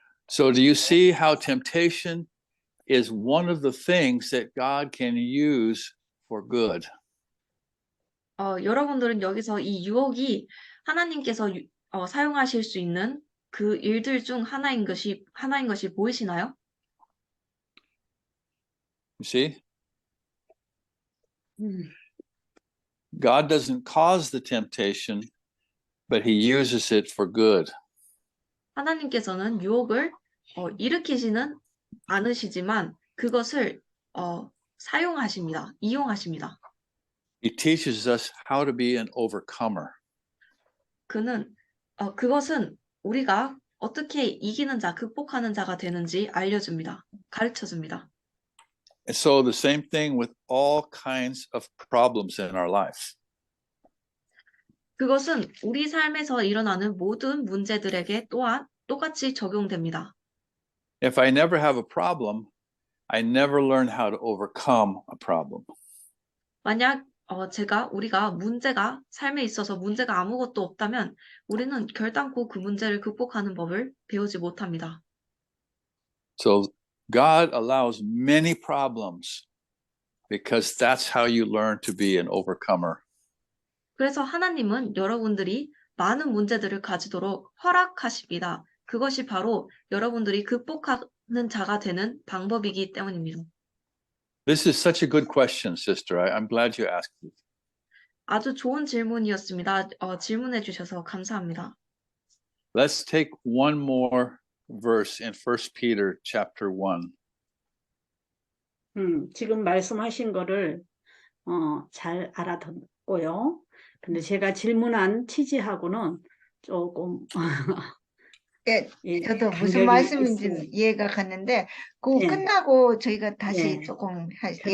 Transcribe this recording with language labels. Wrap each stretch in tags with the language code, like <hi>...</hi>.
<en>So do you see how temptation is one of the things that God can use for good?</en> <ko>여러분들은 여기서 이 유혹이 하나님께서 사용하실 수 있는 그 일들 중 하나인 것이 보이시나요?</ko> <en>You see? 음, God doesn't cause the temptation, but he uses it for good.</en> <ko>하나님께서는 유혹을 일으키지는 않으시지만 그것을 사용하십니다. 이용하십니다.</ko> <en>He teaches us how to be an overcomer.</en> <ko>그것은 우리가 어떻게 이기는 자, 극복하는 자가 되는지 알려줍니다. 가르쳐줍니다.</ko> <en>And so the same thing with all kinds of problems in our life.</en> <ko>그것은 우리 삶에서 일어나는 모든 문제들에게 또한 똑같이 적용됩니다.</ko> <en>If I never have a problem, I never learn how to overcome a problem.</en> <ko>만약 우리가 삶에 있어서 문제가 아무것도 없다면 우리는 결단코 그 문제를 극복하는 법을 배우지 못합니다.</ko> <en>So God allows many problems because that's how you learn to be an overcomer.</en> <ko>그래서 하나님은 여러분들이 많은 문제들을 가지도록 허락하십니다. 그것이 바로 여러분들이 극복하는 자가 되는 방법이기 때문입니다.</ko> <en>This is such a good question, sister. I'm glad you asked it.</en> <ko>아주 좋은 질문이었습니다. 질문해 주셔서 감사합니다.</ko> <en>Let's take one more verse in 1 Peter chapter 1.</en> <ko>지금 말씀하신 거를 잘 알아듣고요. 근데 제가 질문한 취지하고는 조금 예, 예, 저도 무슨 말씀인지 있어요. 이해가 갔는데 그거 예. 끝나고 저희가 다시 조금 그래,</ko>